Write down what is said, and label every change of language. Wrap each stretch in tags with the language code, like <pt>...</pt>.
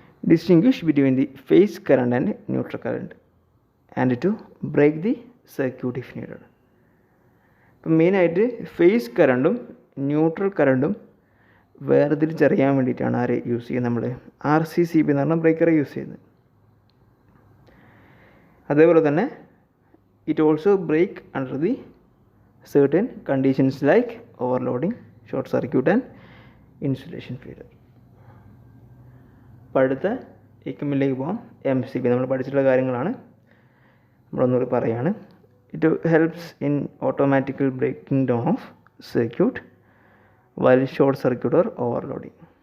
<en>Distinguish between the phase current and neutral current and to break the circuit if needed.</en> <ml>ഇപ്പം മെയിനായിട്ട് face കറണ്ടും neutral കറണ്ടും വേർതിരിച്ചറിയാൻ വേണ്ടിയിട്ടാണ് ആരെ യൂസ് ചെയ്യുന്നത്? നമ്മൾ RCCB എന്ന് പറഞ്ഞാൽ ബ്രേക്കറെ യൂസ് ചെയ്യുന്നത്. അതേപോലെ തന്നെ</ml> <en>It also break under the certain conditions like overloading, short circuit and insulation failure.</en> <ml>അപ്പോൾ അടുത്ത എക്യുപ്മെൻറ്റിലേക്ക് പോകാം. MCB. നമ്മൾ പഠിച്ചിട്ടുള്ള കാര്യങ്ങളാണ്, നമ്മളൊന്നുകൂടി പറയുകയാണ്.</ml> <en>It helps in automatical breaking down of circuit while short circuit or overloading.</en>